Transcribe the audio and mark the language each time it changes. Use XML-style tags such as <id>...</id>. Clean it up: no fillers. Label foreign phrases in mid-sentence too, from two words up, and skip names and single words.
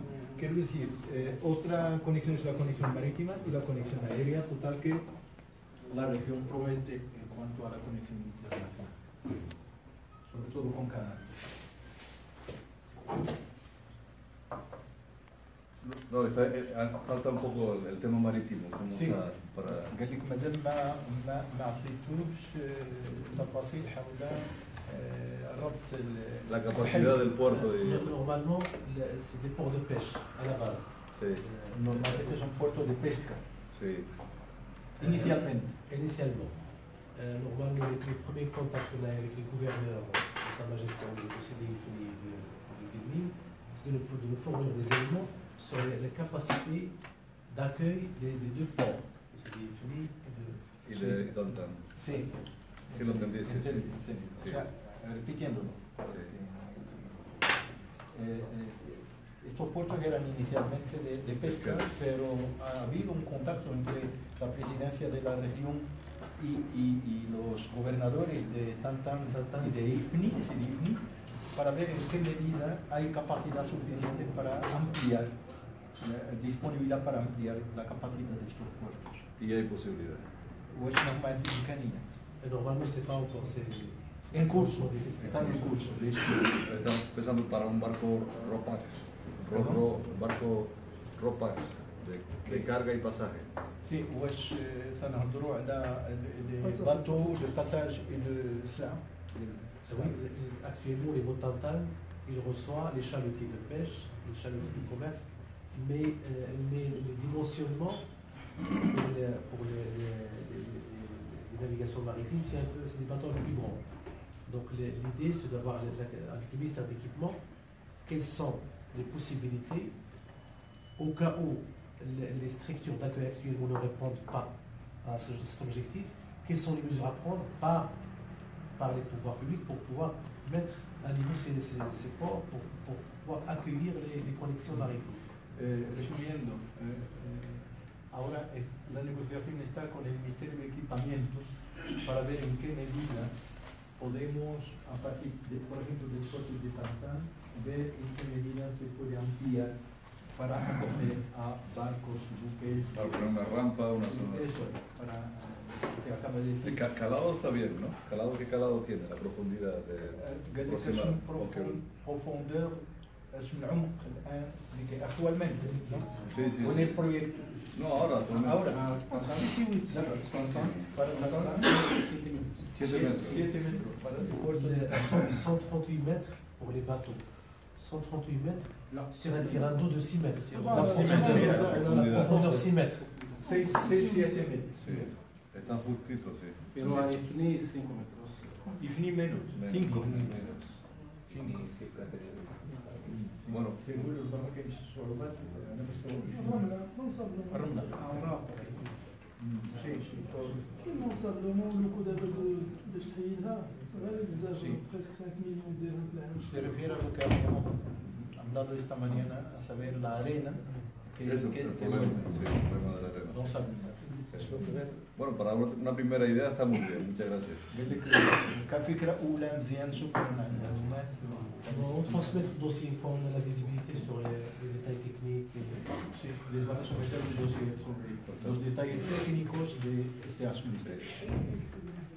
<es>Quiero decir, otra conexión es la conexión marítima y la conexión aérea, total que la región promete en cuanto a la conexión internacional, sobre todo con Canarias. No, falta un poco el tema marítimo. ¿Cómo Sí. está para...</es> <ar>قال لك مازال ما عطيتوش تفاصيل حول ربط</ar> <es>La capacidad del puerto y...</es> <fr>Normalement, c'est des ports de pêche à la base.</fr> <es>Sí, Normalmente son puertos de pesca, sí. inicialmente.</es> <fr>Initialement. Normalement, les premiers contacts qu'on a avec les gouverneurs de Sa Majesté de CDI de Guelmim, c'est de nous fournir des éléments sur les capacités d'accueil des deux ports, de IFNI et de...</fr> <es>Y de Tantan. Sí. Sí, lo entendí, sí. Entendí. Sí. O sea, repitiéndolo. Estos puertos eran inicialmente de pesca, pero ha habido un contacto entre la presidencia de la región y los gobernadores de Tantan y de IFNI, para ver en qué medida hay capacidad suficiente para ampliar, disponibilidad para ampliar la capacidad de estos puertos. Y hay posibilidad. O es normalmente imkaniyat.</es> <fr>Et normalement, c'est pas encore...</fr> <es>En curso, están en curso. De hecho, Estamos pensando para un barco Ropax, barco Ropax de carga y pasaje. sí,</es> <ar>واش تنهضروا على</ar> <fr>les bateaux de passage et de ça. Oui, actuellement, les bateaux Tantan, ils reçoivent les chalutiers de pêche, les chalutiers du commerce, mais le dimensionnement pour les navigations maritimes, c'est des bateaux un peu plus grands. Donc l'idée, c'est d'avoir, avec le ministère d'équipement, quelles sont les possibilités au cas où les structures d'accueil actuellement ne répondent pas à cet objectif, quelles sont les mesures à prendre par les pouvoirs publics pour pouvoir mettre à niveau ces ports pour pouvoir accueillir les connexions maritimes.</fr> <es>Resumiendo, ahora la negociación está con el Ministerio de Equipamientos para ver en qué medida podemos, a partir de, por ejemplo, del puerto de Tantan, ver en qué medida se puede ampliar para acoger a barcos, buques. Para poner una rampa, una zona. Eso es, para que acaba de decir. El calado está bien, ¿no? ¿Qué calado tiene? La profundidad de</es> <ar>قال لك</ar> <es>aproximada. profondeur es un</es> <ar>عمق الآن</ar> <es>actualmente, ¿no? Sí, sí, Con sí. el proyecto. No, ahora. Ahora, para la 7 metros. 7 metros para el puerto de</es> <fr>138 mètres pour les bateaux. 138 mètres sur un tirant d'eau de 6 mètres. La La profondeur 6 mètres.</fr> <es>6, 7 metros. Sí, están justitos, sí. Pero a IFNI 5 metros. IFNI menos, 5. Bueno,</es> <ar>الرملة. كيما نصدموا لو دابا باش تحيدها غير بزاف</ar> <es>Sí.</es> <fr>presque 5 millions</fr> <ar>درهم في العام.</ar> <es>Se refiere a lo que habíamos hablado esta mañana, a saber la arena que eso, el problema, sí, el problema de la arena. no sabemos. Bueno, para una primera idea está muy bien, muchas gracias.</es> <ar>قال لك كفكرة أولى مزيان شكرا على المعلومات.</ar> <fr>On transmet le dossier une fois on a la visibilité sur les détails techniques.</fr> <es>Sí, les van a someter un dossier sobre esto, los detalles técnicos de este asunto.</es>